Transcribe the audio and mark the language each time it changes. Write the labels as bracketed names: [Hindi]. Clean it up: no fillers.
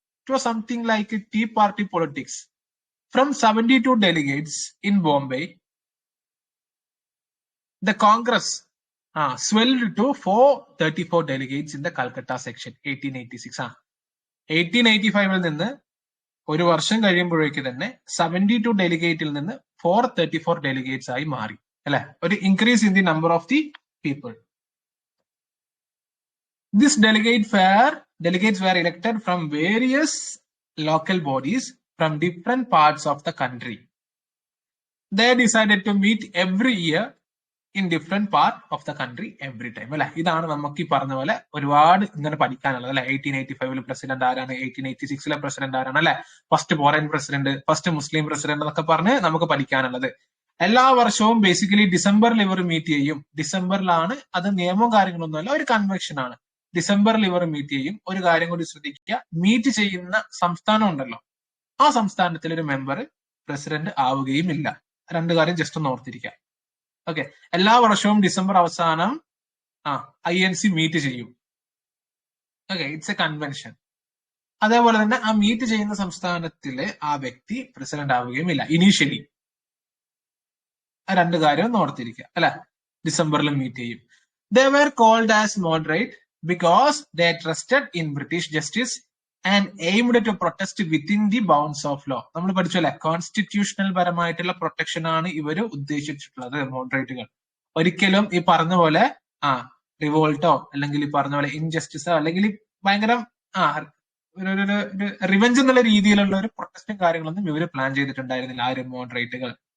[English] It was something like tea party politics. From 72 delegates in Bombay, the Congress swelled to 434 delegates in the Calcutta section 1886. [Malayalam] 1885 നിന്ന് ഒരു വർഷം കഴിയുമ്പോഴേക്ക് തന്നെ 72 ഡെലിഗേറ്റിൽ നിന്ന് 434 delegates ആയി മാറി അല്ലെ, ഒരു [English] Increase in the number of the people. This delegates were elected from various local bodies from different parts of the country. They decided to meet every year in different part of the country every time അല്ലെ. [Malayalam] ഇതാണ് നമുക്ക് ഈ പറഞ്ഞ പോലെ ഒരുപാട് ഇങ്ങനെ പഠിക്കാനുള്ളത് അല്ലെ. 1885 പ്രസിഡന്റ് ആരാണ്, 1886 പ്രസിഡന്റ് ആരാണ് അല്ലെ, first foreign president, first Muslim president എന്നൊക്കെ പറഞ്ഞ് നമുക്ക് പഠിക്കാനുള്ളത്. എല്ലാ വർഷവും ബേസിക്കലി ഡിസംബറിൽ ഇവർ മീറ്റ് ചെയ്യും. ഡിസംബറിലാണ്, അത് നിയമവും കാര്യങ്ങളൊന്നുമല്ല, ഒരു കൺവെൻഷൻ ആണ്. ഡിസംബറിൽ ഇവർ മീറ്റ് ചെയ്യും. ഒരു കാര്യം കൂടി ശ്രദ്ധിക്കുക, മീറ്റ് ചെയ്യുന്ന സംസ്ഥാനം ഉണ്ടല്ലോ, ആ സംസ്ഥാനത്തിൽ ഒരു മെമ്പർ പ്രസിഡന്റ് ആവുകയും ഇല്ല. 2 കാര്യം ജസ്റ്റ് ഒന്ന് ഓർത്തിരിക്കുക. ഓക്കെ, എല്ലാ വർഷവും ഡിസംബർ അവസാനം INC മീറ്റ് ചെയ്യും. Okay, [English] It's a convention. [Malayalam] അതേപോലെ തന്നെ ആ മീറ്റ് ചെയ്യുന്ന സംസ്ഥാനത്തിലെ ആ വ്യക്തി പ്രസിഡന്റ് ആവുകയും ഇല്ല ഇനീഷ്യലി. ആ 2 കാര്യം ഒന്ന് ഓർത്തിരിക്കുക അല്ലെ. ഡിസംബറിൽ മീറ്റ് ചെയ്യും. [English] They were called as moderate because they trusted in British justice and aimed to protest within the bounds of law. [Malayalam] നമ്മൾ പഠിച്ചു അല്ലെ, കോൺസ്റ്റിറ്റ്യൂഷണൽ പരമായിട്ടുള്ള പ്രൊട്ടക്ഷൻ ആണ് ഇവര് ഉദ്ദേശിച്ചിട്ടുള്ളത് മോഡറേറ്റുകൾ. ഒരിക്കലും ഈ പറഞ്ഞ പോലെ റിവോൾട്ടോ അല്ലെങ്കിൽ ഈ പറഞ്ഞ പോലെ ഇൻജസ്റ്റിസോ അല്ലെങ്കിൽ ഭയങ്കര ഒരു റിവെഞ്ച് എന്നുള്ള രീതിയിലുള്ള ഒരു പ്രൊട്ടസ്റ്റും കാര്യങ്ങളൊന്നും ഇവര് പ്ലാൻ ചെയ്തിട്ടുണ്ടായിരുന്നില്ല ആ ഒരു മോഡറേറ്റുകൾ.